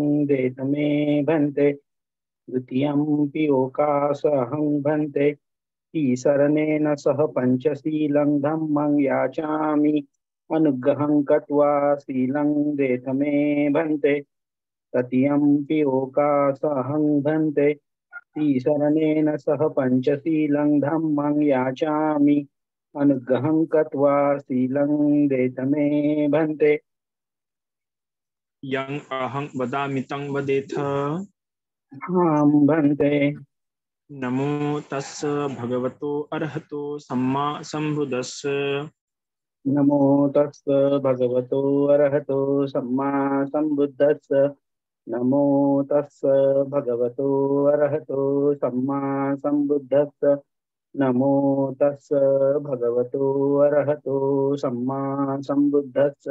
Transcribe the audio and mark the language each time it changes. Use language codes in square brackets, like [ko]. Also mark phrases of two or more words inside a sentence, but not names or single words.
[pi] देत मे भन्ते द्वितीयंपि ओकासहं भन्ते तीसरणेन सह पंचशीलं धम्मं याचामि अनुग्रहं कृत्वा शीलं देत मे भन्ते तृतीयंपि ओकासहं भन्ते तीसरणेन सह पंचशीलं धम्मं याचामि अनुग्रहं कृत्वा शीलं देत मे भन्ते yang ahang vadami tang vadeth [hi] हां भन्ते [pi] namo tassa bhagavato arahato samma sambuddhassa नमो तस् भगवतो अरहतो सम्मा सम्बुद्धस्स नमो तस् भगवतो अरहतो सम्मा सम्बुद्धस्स नमो तस् भगवतो अरहतो सम्मा सम्बुद्धस्स